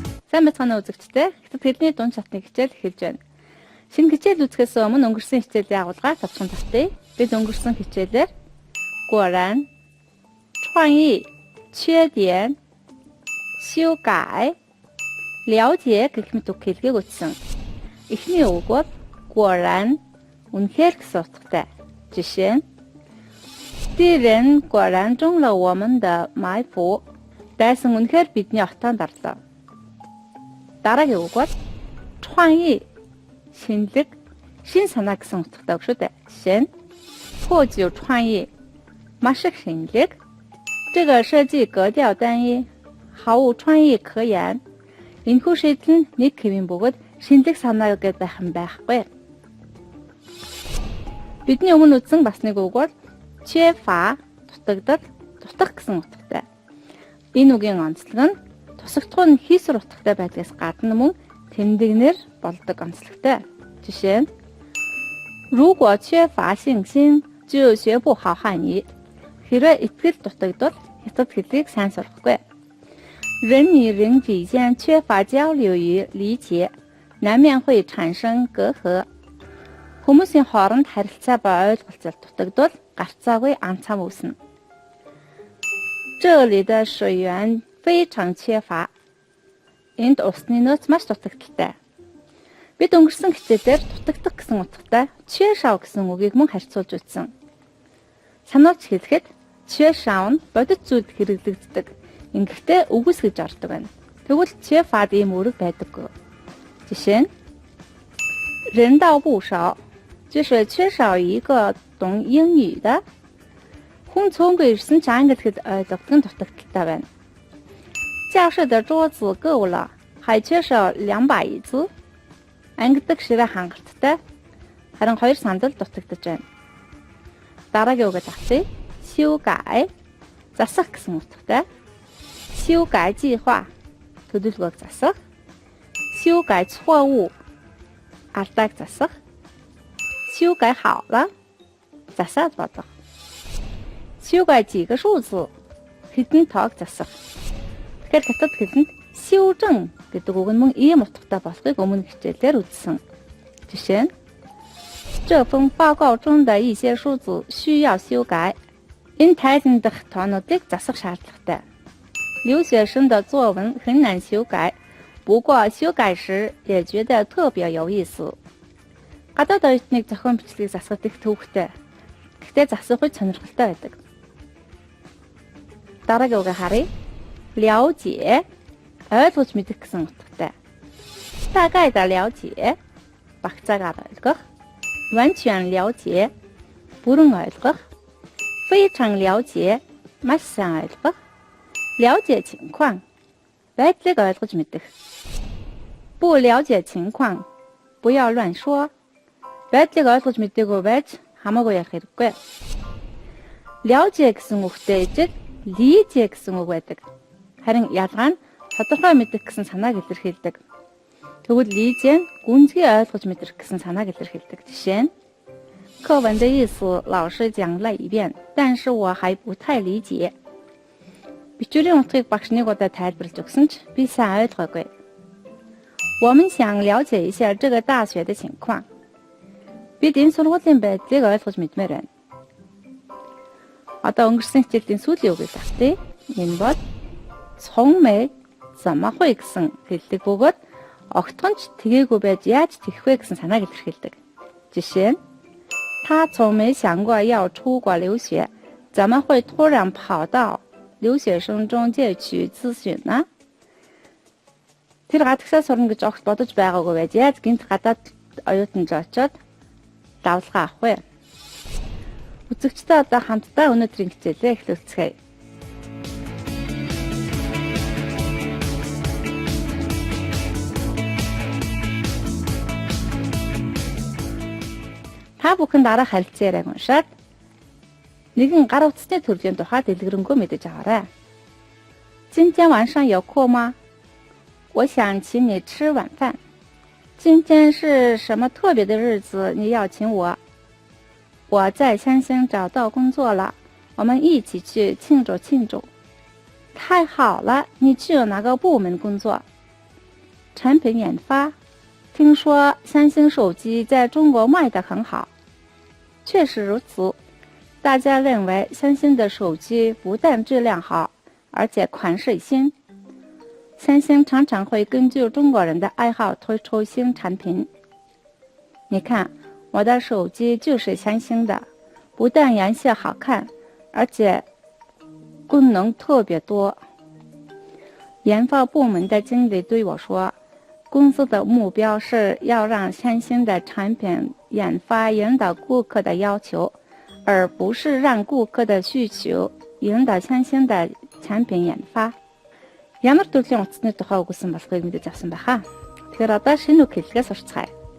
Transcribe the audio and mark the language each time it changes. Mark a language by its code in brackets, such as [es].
[mn] Сайн мэцгааны үзэгчдээ Хятад хэлний дунд шатны хичээл эхэлж байна. Шинэ хичээл үзэхээс өмнө өнгөрсөн хичээлийн агуулгаар тавцхан татъя. Бид өнгөрсөн хичээлээр 果然创意缺点修改了解гэх мэт үг хэлгийг үтсэн. Эхний үг бол 果然үнэхээр гэсэн утгатай. Жишээ нь [zh] 敌人果然中了我们的埋伏. [mn] Дайсан үнэхээр бидний отоонд дарлаа. Дараагийн үг бол 创意шинэлэг, шин санаа гэсэн утгатай үг шүү дээ. Жишээ нь [zh] 破旧创意 [mn] маш их шинэлэг. [zh] 这个设计格调单一，毫无创意可言. [mn] Энэхүү шийдэл нь нэг хэвийн бөгөөд шинэлэг санаа гэдээ байх юм байхгүй. Бидний өмнө үзсэн бас нэг үг бол 缺乏, дутагдал, дутах гэсэн утгатай. Энэ үгийн онцлог нь тусагдах нь хийсвэр утгатай байдгаас гадна мөн тэмдэгнэр болдог онцлогтой. Жишээ нь [zh] 如果缺乏信心就学不好汉语. [mn] Хэрвээ итгэл дутагдвал хятад хэлийг сайн сурахгүй. [zh] 人与人之间缺乏交流与理解，难免会产生隔阂. [mn] Хүмүүсийн хооронд харилцаа ба ойлголцол дутагдвал гарцаагүй анцаам үүснэ. [zh] 这里的水源非常缺乏. [mn] Энд усны нөөц маш дутагдaltaй. Бид өнгөрсөн хичээлээр дутагдах гэсэн утгатай 缺少гэсэн үгийг мөн харьцуулж үзсэн. Сануулж хэлэхэд 缺少нь бодит зүйлд хэрэглэгддэг. Ингэхдээ үгүйс гэж ордог байна. Тэгвэл 缺乏ийм үүрэг байдаггүй. Жишээ нь [zh] 人道不少，就是缺少一个懂英语的. [mn] Хүн цөөнгүй ирсэн ч англи хэлд ойлгох нь дутагдaltaй байна. [zh] 教室的桌子够了，还缺少2把椅子. [mn] Ангидаг ширээ хангалттай. Харин 2 сандал дутагдаж байна. Дараагийн үгээ авъя. 修改 засах гэсэн утгатай. [zh] 修改计划 [mn] төлөвлөгөөг засах. [zh] 修改错误 [mn] алдааг засах. [zh] 修改好了 [mn] засаад бодох. [zh] 修改几个数字 [mn] хэдэн тоог засах. Тэгэхээр хятад хэлэнд 修正гэдэг үг нь мөн ийм утгатай болохыг өмнө хичээлээр үзсэн. Жишээ нь [zh] 这份报告中的一些数字需要修改. [mn] Энэ тайлан дах тоонуудыг засах шаардлагатай. [zh] 留学生的作文很难修改，不过修改时也觉得特别有意思. [mn] Гадаад оюутныг зохион бичлэгийг засахад их төвөгтэй. Гэхдээ засах үед сонирхолтой байдаг. Дараагийн үгээ харъя. 了解 ойлгож мэдэх гэсэн утгатай. [zh] 大概的了解 [mn] багцаагаар ойлгох. [zh] 完全了解 [mn] бүрэн ойлгох. [zh] 非常了解 [mn] маш сайн ойлгох. [zh] 了解情况 [mn] байдлыг ойлгож мэдэх. [zh] 不了解情况不要乱说. [mn] Байдлыг ойлгож мэдээгүй байж хамаагүй ярих хэрэггүй. 了解гэсэн үгтэй ижил 理解гэсэн үг байдаг. Харин ялгаа нь тодорхой мэдэх гэсэн санааг илэрхийлдэг. Тэгвэл 理解 гүнзгий ойлгож мэдрэх гэсэн санааг илэрхийлдэг. Жишээ нь [zh] 课文的意思老师讲了一遍，但是我还不太理解. [mn] Бичвэрийн утгыг багш нэг удаа тайлбарлаж өгсөн ч би сайн ойлгоогүй. [zh] 我们想了解一下这个大学的情况. [mn] Бид энэ сургуулийн байдлыг ойлгож мэдмээр байна. Одоо өнгөрсөн хичээлийн сүүлийн үгийг авъя. Энэ бол 从没怎么会гэсэн хэллэг бөгөөд огтхон ч тгээгүү байж яаж тэгэх вэ гэсэн санааг илэрхийлдэг. Жишээ нь [zh] 他从没想过要出国留学，怎么会突然跑到留学生中介去咨询呢? [mn] Тэр гадагшаа сурна гэж огт бодож байгаагүй байж яаж гинт гадаад оюутанд очоод давлага авах вэ? Үзэгчдээ одоо хамтдаа өнөөдрийн хичээлээ эхлүүлцгээе. Та бүхэн дараах харилцааг уншаад нэгэн гар утасны төрлийн тухай дэлгэрэнгүй мэдэж аваарай. [zh] 今天晚上有空吗? 我想请你吃晚饭. 今天是什么特别的日子？你要请我？我在三星找到工作了，我们一起去庆祝庆祝。太好了，你去哪个部门工作？产品研发。听说三星手机在中国卖得很好。确实如此，大家认为三星的手机不但质量好，而且款式新。三星常常会根据中国人的爱好推出新产品。你看，我的手机就是三星的，不但颜色好看，而且功能特别多。研发部门的经理对我说，公司的目标是要让三星的产品研发引导顾客的要求，而不是让顾客的需求引导三星的产品研发。 [mn] Ямар төрлийн утасны тухай өгүүлсэн болохыг мэдэж авсан байхаа. Тэгэхээр одоо шинэ үг хэллэгээс сурцгаая.